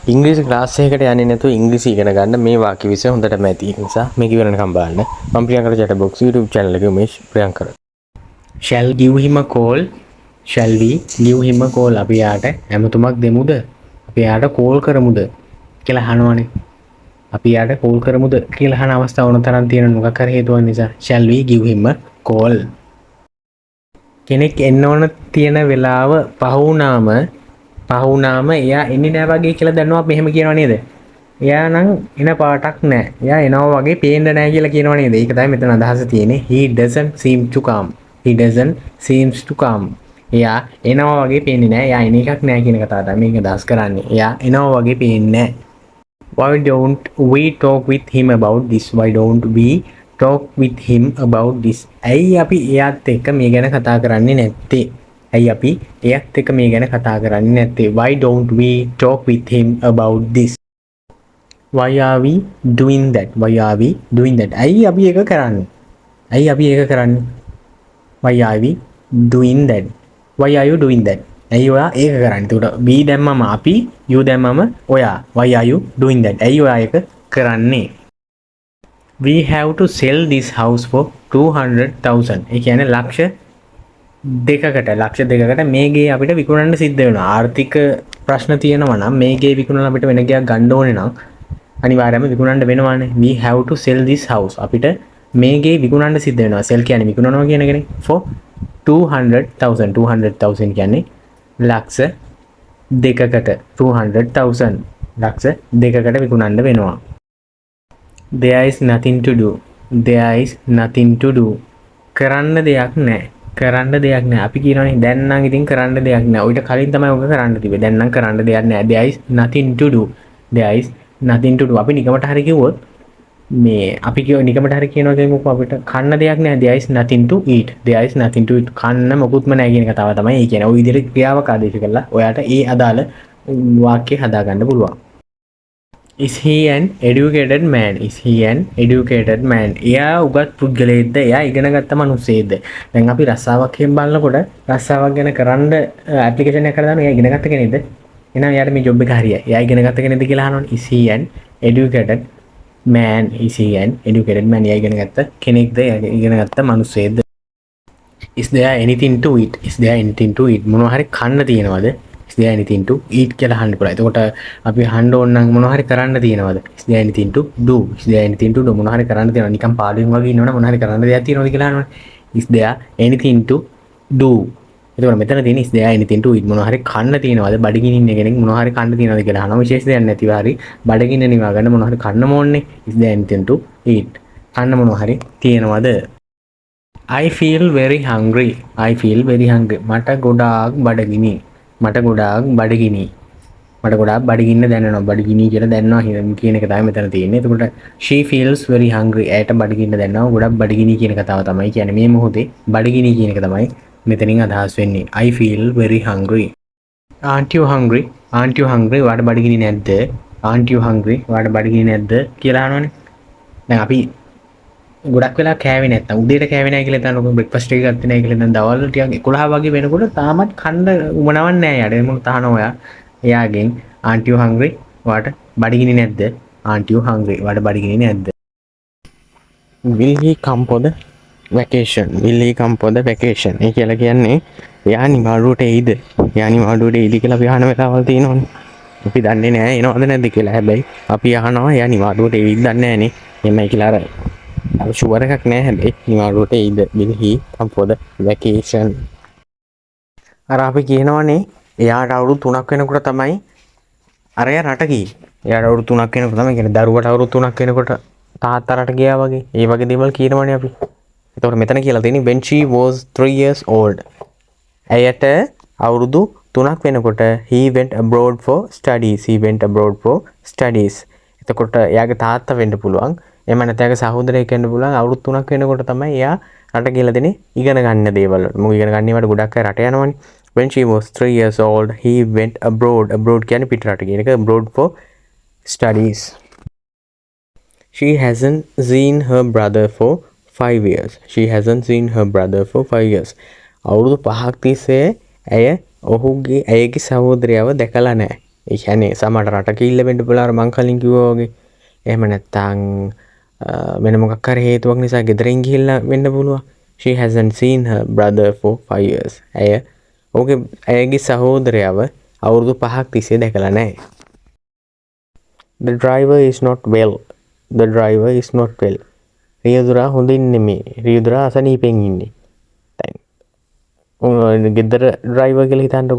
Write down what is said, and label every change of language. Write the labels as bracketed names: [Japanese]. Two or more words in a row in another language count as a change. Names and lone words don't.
[Sinhala] ඉංග්‍රීසි ක්ලාස් එකකට යන්නේ නැතුව ඉංග්‍රීසි ඉගෙන ගන්න මේ වාක්‍ය විෂය හොඳටම ඇති. ඒ නිසා මේක ඉවරනකම් බලන්න. මම ප්‍රියංකර chat box YouTube channel එකේ උමේෂ් ප්‍රියංකර. [English] Shall give him a call. Shall we give him a call? [Sinhala] අපි යාට ඇමතුමක් දෙමුද? අපි යාට කෝල් කරමුද කියලා අහනවනේ. අපි යාට කෝල් කරමුද කියලා අහන අවස්ථාව වුණ තරම් තියෙන මොකක් හරි හේතුවක් නිසා [English] shall we give him a call. [Sinhala] කෙනෙක් එන්න ඕන තියෙන වෙලාව පහුනාම එයා එන්නේ නැහැ වගේ කියලා දන්නවා මෙහෙම කියනවා නේද? එයා නම් එන පාටක් නැහැ. එයා එනවා වගේ පේන්න නැහැ කියලා කියනවා නේද? ඒක තමයි මෙතන අදහස තියෙන්නේ. [English] He doesn't seem to come. He doesn't seems to come. [Sinhala] එයා එනවා වගේ පේන්නේ නැහැ. එයා එන එකක් නැහැ කියන කතාව තමයි මේක අදහස් කරන්නේ. එයා එනවා වගේ පේන්නේ නැහැ. [English] Why don't we talk with him about this? Why don't we talk with him about this? [Sinhala] ඇයි අපි එයාත් එක්ක මේ ගැන කතා කරන්නේ නැත්තේ? ඇයි අපි එයත් එක්ක මේ ගැන කතා කරන්නේ නැත්තේ? [English] Why don't we talk with him about this? Why are we doing that? Why are we doing that? [Sinhala] ඇයි අපි ඒක කරන්නේ? ඇයි අපි ඒක කරන්නේ? [English] Why are we doing that? Why are you doing that? [Sinhala] ඇයි ඔයා ඒක කරන්නේ? එතකොට we දැම්මම අපි, you දැම්මම ඔයා. [English] Why are you doing that? [Sinhala] ඇයි ඔයා ඒක කරන්නේ? [English] We have to sell this house for 200,000. [Sinhala] ඒ කියන්නේ ලක්ෂ දෙකකට මේ ගේ අපිට විකුණන්න සිද්ධ වෙනවා. ආර්ථික ප්‍රශ්න තියෙනවා නම් මේ ගේ විකුණලා අපිට වෙන ගයක් ගන්න ඕනේ නම් අනිවාර්යයෙන්ම විකුණන්න වෙනවානේ. [English] We have to sell this house. [Sinhala] අපිට මේ ගේ විකුණන්න සිද්ධ වෙනවා. sell කියන්නේ විකුණනවා කියන එකනේ. for 200,000. 200,000 කියන්නේ ලක්ෂ දෙකකට. 200,000 ලක්ෂ දෙකකට විකුණන්න වෙනවා. [English] There is nothing to do. There is nothing to do. [Sinhala] කරන්න දෙයක් නැහැ. කරන්න දෙයක් නැහැ. අපි කියනවානේ දැන් නම් ඉතින් කරන්න දෙයක් නැහැ. ඔයිට කලින් තමයි ඔක කරන්න තිබේ. දැන් නම් කරන්න දෙයක් නැහැ. [English] There is nothing to do. There is nothing to do. [Sinhala] අපි නිකමට හරි කිව්වොත් මේ අපි නිකමට හරි කියනවා කියමුකෝ අපිට කන්න දෙයක් නැහැ. [English] There is nothing to eat. There is nothing to eat. [Sinhala] කන්න මොකුත්ම නැහැ කියන කතාව තමයි ඒ කියන්නේ. ඔය විදිහට ක්‍රියාවක් ආදේශ කළා. ඔයාට ඒ අදාළ වාක්‍ය හදාගන්න පුළුවන්. [English] Is he an educated man? Is he an educated man? [Sinhala] එයා උගත් පුද්ගලයෙක්ද? එයා ඉගෙනගත්ත මිනිස්සෙක්ද? දැන් අපි රස්සාවක් එහෙම බලනකොට රස්සාවක් ගැන කරන්න ඇප්ලිකේෂන් එකක් කරලා දානවා. එයා ඉගෙනගත්ත කෙනෙක්ද? එහෙනම් එයාට මේ ජොබ් එක හරියයි. එයා ඉගෙනගත්ත කෙනෙක්ද කියලා අහනවනේ. [English] Is he an educated man? Is he an educated man? [Sinhala] එයා ඉගෙනගත්ත කෙනෙක්ද? එයා ඉගෙනගත්ත මිනිස්සෙක්ද? [English] Is there anything to eat? Is there anything to eat? [Sinhala] මොනවා හරි කන්න තියෙනවද? [English] Is there anything to eat [Sinhala] කියලා අහන්න පුළුවන්. එතකොට අපි අහන්න ඕන නම් මොනවා හරි කරන්න තියෙනවද? [English] Is there anything to do? Is there anything to do? [Sinhala] මොනවා හරි කරන්න තියෙනවද? නිකන් පාළුවෙන් වගේ ඉන්නවනම් මොනවා හරි කරන්න දෙයක් තියෙනවද කියලා අහනවනේ. [English] Is there anything to do? [Sinhala] එතකොට මෙතන තියෙන [English] is there anything to eat [Sinhala] මොනවා හරි කන්න තියෙනවද? බඩගිනින් ඉන්න කෙනෙක් මොනවා හරි කන්න තියෙනවද කියලා අහනවා. විශේෂ දෙයක් නැතිව හරි බඩගින්න නිවා ගන්න මොනවා හරි කන්න ඕනේ. [English] Is there anything to eat? [Sinhala] කන්න මොනවා හරි තියෙනවද? [English] I feel very hungry. I feel very hungry. [Sinhala] මට ගොඩාක් බඩගිනි. මට ගොඩාක් බඩගිනි. මට ගොඩාක් බඩගින්න දැනෙනවා. බඩගිනි කියලා දැනනවා කියන එක තමයි මෙතන තියෙන්නේ. [English] එතකොට she feels very hungry. [Sinhala] ඇයට බඩගින්න දැනෙනවා. ගොඩක් බඩගිනි කියන කතාව තමයි කියන්නේ මේ මොහොතේ බඩගිනි කියන එක තමයි මෙතනින් අදහස් වෙන්නේ. [English] I feel very hungry. Aren't you hungry? Aren't you hungry? [Sinhala] ඔයාට බඩගිනි නැද්ද? [English] Aren't you hungry? [Sinhala] ඔයාට බඩගිනි නැද්ද කියලා අහනවනේ. දැන් අපි ගොඩක් වෙලා කෑවේ නැත්තම් උදේට කෑවේ නැහැ කියලා හිතනකො බ්‍රෙක්ෆාස්ට් එක ගත්තේ නැහැ කියලා හිතන දවල් ටිකක් 11 වගේ වෙනකොට තාමත් කන්න උමනවක් නැහැ යාට. එමුණු තහන ඔයා එයාගෙන් [English] aren't you hungry? [Sinhala] ඔයාට බඩගිනි නැද්ද? [English] aren't you hungry? [Sinhala] ඔයාට බඩගිනි නැද්ද? [English] Will he come for the vacation? Will he come for the vacation? [Sinhala] ඒ කියලා කියන්නේ එයා නිවාඩුවට එයිද? එයා නිවාඩුවට එයිද කියලා අපි අහන වෙලාවල් තියෙනවනේ. අපි දන්නේ නැහැ එනවද නැද්ද කියලා. හැබැයි අපි අහනවා එයා නිවාඩුවට එයිද දන්නේ නැහනේ. එමයි කියලා අර ෂුවර් එකක් නැහැ හැබැයි නිවාඩුවට එයිද? [English] Will he come for the vacation? [Sinhala] අර අපි කියනවනේ එයාට අවුරුදු 3ක් වෙනකොට තමයි අරයා රට ගියේ. එයාට අවුරුදු 3ක් වෙනකොට තමයි කියන්නේ දරුවට අවුරුදු 3ක් වෙනකොට තාත්තා රට ගියා වගේ. ඒ වගේ දේවල් කියනවනේ අපි. එතකොට මෙතන කියලා තියෙන්නේ [English] when she was 3 years old. [Sinhala] ඇයට අවුරුදු 3ක් වෙනකොට [English] he went abroad for studies. He went abroad for studies. [Sinhala] එතකොට එයාගේ තාත්තා වෙන්න පුළුවන්. එහෙම නැත්නම් එයාගේ සහෝදරයෙක් වෙන්න පුළුවන්. අවුරුදු 3ක් වෙනකොට තමයි එයා රට ගිහලා දෙන්නේ ඉගෙන ගන්න දේවල්. මොකද ඉගෙන ගන්න ඒවාට ගොඩක් අය රට යනවනේ. [English] When she was 3 years old, he went abroad. [Sinhala] Abroad කියන්නේ පිට රට කියන එක. [English] Abroad for studies. She hasn't seen her brother for 5 years. She hasn't seen her brother for 5 years. [Sinhala] අවුරුදු 5ක් තිස්සේ ඇයගේ සහෝදරයව දැකලා නැහැ. ඒ කියන්නේ සමහර රටක ඉල්ල වෙන්න පුළුවන් අර මං කලින් කිව්වා වගේ. එහෙම නැත්නම් වෙන මොකක් හරි හේතුවක් නිසා ගෙදරින් ගිහිල්ලා වෙන්න පුළුවන්. [English] She hasn't seen her brother for 5 years. [Sinhala] ඇයගේ සහෝදරයව අවුරුදු 5ක් තිස්සේ දැකලා නැහැ. [English] The driver is not well. The driver is not well. [Sinhala] රියදුරා හොඳින් නෙමේ. රියදුරා අසනීපෙන් ඉන්නේ. දැන් ගෙදර ඩ්‍රයිවර් කියලා හිතන්නකෝ.